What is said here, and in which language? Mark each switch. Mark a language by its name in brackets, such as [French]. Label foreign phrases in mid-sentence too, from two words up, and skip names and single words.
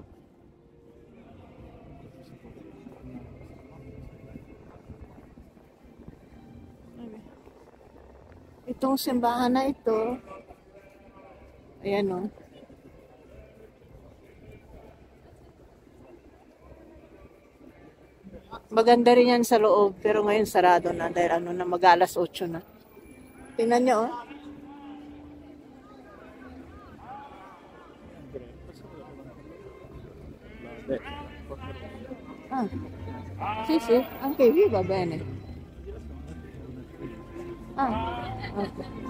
[Filipino] Itong simbahan na ito, ayan o. Maganda rin yan sa loob, pero ngayon sarado na dahil ano na mag-alas 8 na. Tingnan nyo, oh. [Italian] Ah, sì, sì, anche qui va bene. Ah, okay.